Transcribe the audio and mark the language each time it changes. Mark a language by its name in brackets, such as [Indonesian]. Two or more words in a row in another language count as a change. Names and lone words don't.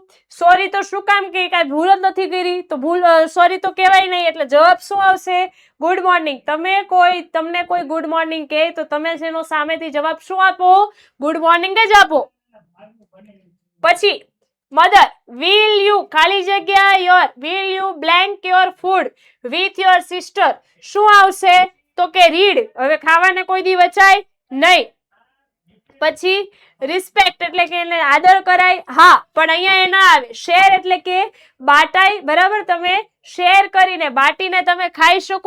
[Gujarati] સોરી તો શું કામ કે કાંઈ ભૂલ જ નથી કરી તો ભૂલ સોરી તો કહેવાય નહીં. એટલે જવાબ શું આવશે? [English] good morning. [Gujarati] તમને કોઈ [English] good morning [Gujarati] કહે તો તમે જેનો સામેથી જવાબ શું આપો? [English] good morning [Gujarati] જ આપો. પછી મધર, [English] will you [Gujarati] ખાલી જગ્યા [English] will you blank your food with your sister? [Gujarati] શું આવશે? તો કે રીડ. હવે ખાવાને કોઈ દી વચાય નહીં. પછી રિસ્પેક્ટ એટલે કે એને આદર કરાય. હા, પણ અહીંયા એ ના આવે. શેર એટલે કે બાટાય. બરાબર, તમે શેર કરીને બાટીને તમે ખાઈ શકો.